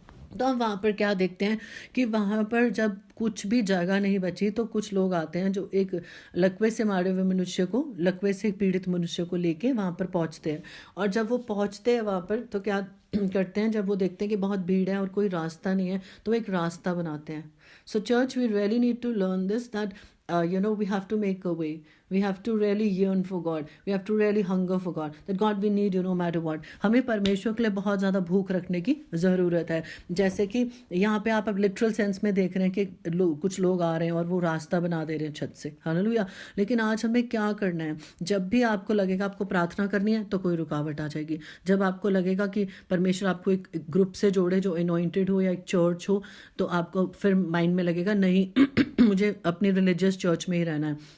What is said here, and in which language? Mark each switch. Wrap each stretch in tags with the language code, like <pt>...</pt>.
<hi>तो हम वहाँ पर क्या देखते हैं कि वहाँ पर जब कुछ भी जगह नहीं बची तो कुछ लोग आते हैं जो एक लकवे से मारे हुए मनुष्य को, लकवे से पीड़ित मनुष्य को लेके वहाँ पर पहुँचते हैं। और जब वो पहुँचते हैं वहाँ पर तो क्या करते हैं, जब वो देखते हैं कि बहुत भीड़ है और कोई रास्ता नहीं है तो एक रास्ता बनाते हैं।</hi> <en>So church, we really need to learn this that we have to make a way. We have to really yearn for God. We have to really hunger for God. That God we need no matter what.</en> <hi>हमें परमेश्वर के लिए बहुत ज़्यादा भूख रखने की ज़रूरत है। जैसे कि यहाँ पे आप अब लिटरल सेंस में देख रहे हैं कि कुछ लोग आ रहे हैं और वो रास्ता बना दे रहे हैं छत से। हालेलुया। लेकिन आज हमें क्या करना है, जब भी आपको लगेगा आपको प्रार्थना करनी है तो कोई रुकावट आ जाएगी। जब आपको लगेगा कि परमेश्वर आपको एक ग्रुप से जोड़े जो अनॉइंटेड हो या एक चर्च हो, तो आपको फिर माइंड में लगेगा नहीं मुझे अपनी रिलीजियस चर्च में ही रहना है।</hi>